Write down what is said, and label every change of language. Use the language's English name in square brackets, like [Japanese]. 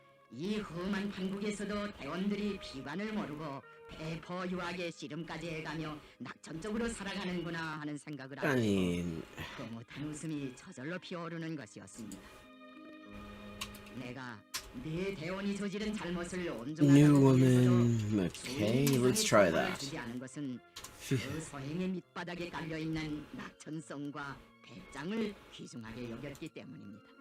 [Korean] 이 험한 판국에서도 대원들이 비관을 모르고 배포 유학의 씨름까지 해가며 낙천적으로 살아가는구나 하는 생각을 하고 흐뭇한 웃음이 저절로 피어오르는 것이었습니다. 내가 네 대원이 저지른 잘못을 [English] New woman, okay, let's try that. [Korean] 그 서행의 밑바닥에 깔려 있는 낙천성과 배짱을 귀중하게 여겼기 때문입니다.